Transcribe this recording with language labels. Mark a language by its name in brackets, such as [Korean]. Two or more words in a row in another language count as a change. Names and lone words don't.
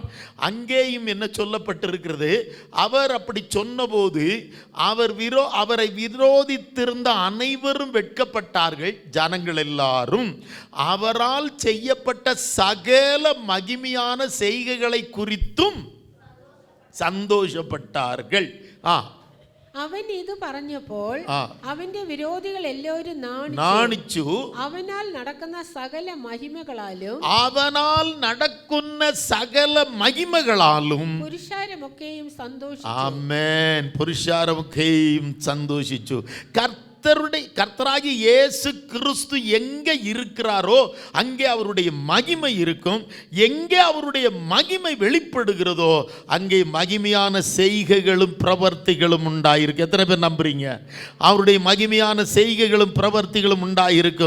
[Tamil] அங்கேயும் என்ன சொல்லப்பட்டிருக்கிறது? அவர் அப்படி சொன்னபோது அவரை விரோதித்திருந்த அனைவரும் வெட்கப்பட்டார்கள். ஜனங்கள் எல்லாரும் அவரால் செய்யப்பட்ட சகல மகிமையான செய்கைகளை குறித்தும் சந்தோஷப்பட்டார்கள். [Malayalam] അവൻ ഇത് പറഞ്ഞപ്പോൾ അവന്റെ വിരോധികൾ എല്ലാവരും നാണിച്ചു. അവനാൽ നടക്കുന്ന സകല മഹിമകളാലും പുരുഷാരമൊക്കെയും സന്തോഷിച്ചു. ആമേൻ. പുരുഷാരമൊക്കെയും സന്തോഷിച്ചു. [Tamil] கர்த்தராகிய இயேசு கிறிஸ்து எங்கே இருக்கிறாரோ அங்கே அவருடைய மகிமை இருக்கும். எங்கே அவருடைய மகிமை வெளிப்படுகிறதோ அங்கே மகிமையான செய்கைகளும் பிரவர்த்திகளும் உண்டாயிருக்கு. எத்தனை பேர் நம்புறீங்க? அவருடைய மகிமையான செய்கைகளும் பிரவர்த்திகளும் உண்டாயிருக்கும்.